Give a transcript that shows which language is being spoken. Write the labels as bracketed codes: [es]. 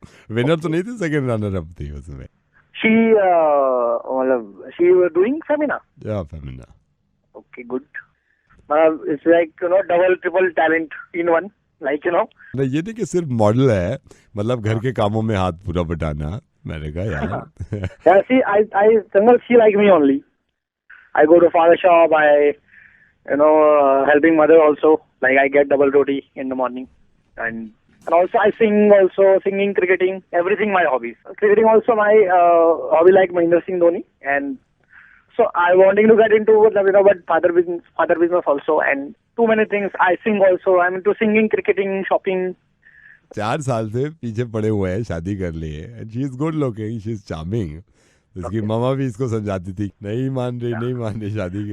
[hi] Winner तो नहीं थी, सेकंड रनर अप थी उसमें। [en] She मतलब she doing Femina. [hi] या फेमिना। [en] Okay good. [hi] मतलब [en] it's like double triple talent in one, like [hi] नहीं ये नहीं कि सिर्फ मॉडल है, मतलब घर के कामों में हाथ पूरा बटाना। मैंने कहा यार। [en] Yeah, see, Sangal, she like me only. I go to father shop. Helping mother also. Like I get double roti in the morning, and also I sing also, singing, cricketing, everything my hobbies. Cricketing also my hobby, like Mahendra Singh Dhoni, and so I wanting to get into but father business also, and too many things. I sing also. I'm into singing, cricketing, shopping. [hi] 4 साल से पीछे पड़े हुए हैं शादी कर लिए। [en] And she is good looking, she is charming. [hi] इसकी [en] Okay. [hi] मामा भी इसको समझाती थी नहीं मान रही नहीं मान रही शादी के